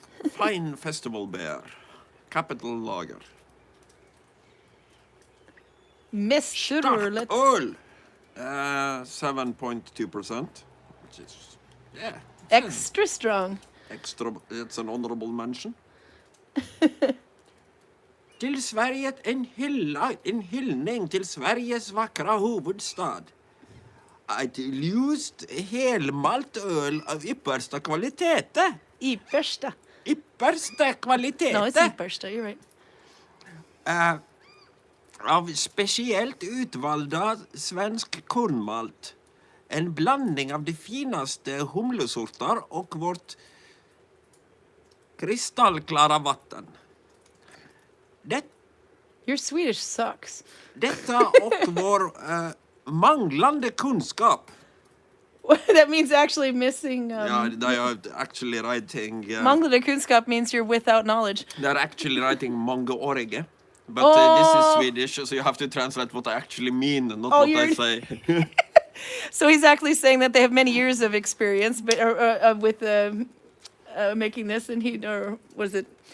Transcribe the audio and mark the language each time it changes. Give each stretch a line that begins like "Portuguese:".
English: Fine festival beer. Capital lager.
Swedish: Mästerölet. Öl. 7.2%.
English: Which is, yeah. Extra strong. Extra, it's an honorable mention.
Swedish: Till Sverige, en hyllning till Sveriges vackra huvudstad. Ett ljust helmaltöl av yppersta kvalitet. Yppersta. Yppersta kvalitet.
English: No, it's yppersta, you're right.
Swedish: Av speciellt utvalda svensk kornmalt. En blandning av de finaste humlesorter och vårt kristallklara vatten.
English: Your Swedish sucks.
Swedish: Detta och vår manglande kunskap.
English: That means actually missing... Yeah, they are actually writing...
Swedish: Manglande kunskap
English: means you're without knowledge. They're actually writing mångårige. But this is Swedish, so you have to translate what I actually mean, not what I say. So he's actually saying that they have many years of experience, but with making this, and what is it?